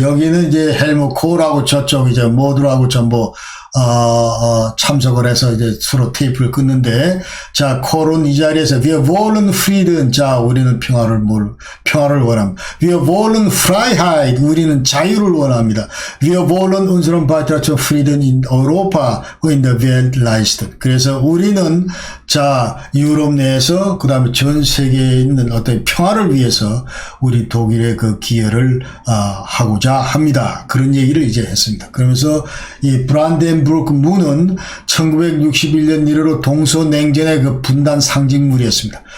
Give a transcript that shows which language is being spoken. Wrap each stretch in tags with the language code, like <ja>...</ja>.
<ko>여기는 이제 헬무 코하고 저쪽 이제 모두하고 전부 참석을 해서 이제 서로 테이프를 끊는데, 자, 콜은 이 자리에서</ko> <de>Wir wollen Frieden.</de> <ko>자, 우리는 평화를 원합니다.</ko> <de>Wir wollen Freiheit.</de> <ko>우리는 자유를 원합니다.</ko> <de>Wir wollen unseren Beitrag zur Frieden in Europa und in der Welt leisten.</de> <ko>그래서 우리는 자, 유럽 내에서 그 다음에 전 세계에 있는 어떤 평화를 위해서 우리 독일의 그 기여를 하고자 합니다. 그런 얘기를 이제 했습니다. 그러면서 이 브란덴부르크 문은 1961년 이래로 동서냉전의 그 분단 상징물이었습니다.</ko>